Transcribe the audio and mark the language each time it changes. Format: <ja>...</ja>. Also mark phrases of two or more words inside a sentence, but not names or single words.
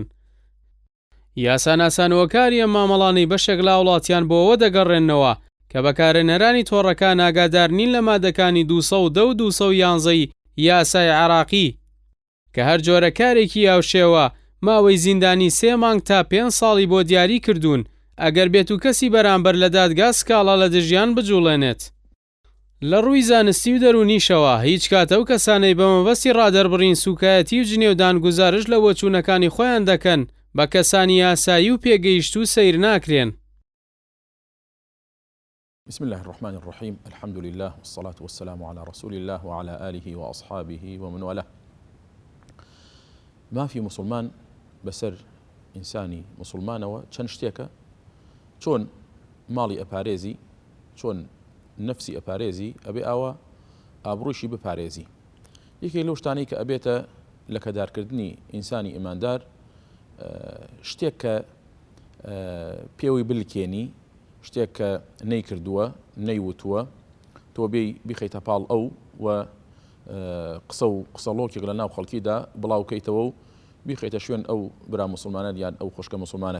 <ckb>یاساناسانەوەکاری ئەم مامەڵانەی بەشێک لە وڵاتیان بۆەوە دەگەڕێنەوە کە بەکارهێنەرانی تۆڕەکان ئاگادار نین لە مادەکانی 210 و 211 یاسای عێراقی کە هەر جۆرە کارێکی یاوشێوە ماوەی زیندانی 3 مانگ تا 5 ساڵی بۆ دیاری کردوون ئەگەر بێت و کەسی بەرامبەر لە دادگا سکاڵا لە دژیان بجوڵێنێت. لە ڕووی زانستی و دەرونیشەوە هیچ کات ئەو کەسانەی بەمەبەستی ڕادەربڕین سوکایەتی و جنێودان گوزارش لە بۆچوونەکانی خۆیان دەکەن بە کەسانی یاسایی و پێگەیشت و سەیر ناکرێن.</ckb> <ar>بسم الله الرحمن الرحيم الحمد لله والصلاة والسلام على رسول الله وعلى آله وأصحابه ومن والاه.</ar> <ckb>ما في مسلمان بسر إنساني مسلمان وچەند شتێکە چۆن ماڵی ئەپارێزی چۆن نفسی ئەپارێزی ئەبێ ئاوە ئابڕوویشی بپارێزی. یەکێک لەو شتانەی کە ئەبێتە لە کەدارکردنی ئینسانی ئیماندار شتێک کە پێوەی بلکێنی شتێک کە نەیکردووە نەیوتووە تۆ بێی بیخەیتە پاڵ ئەو و قسە و قسەڵۆکێک لە ناو خەڵکیدا بڵاوکەیتەوە و بیخەیتە شوێن ئەو برا مسلمانەت یان ئەو خوشکە مسلمانەت.</ckb>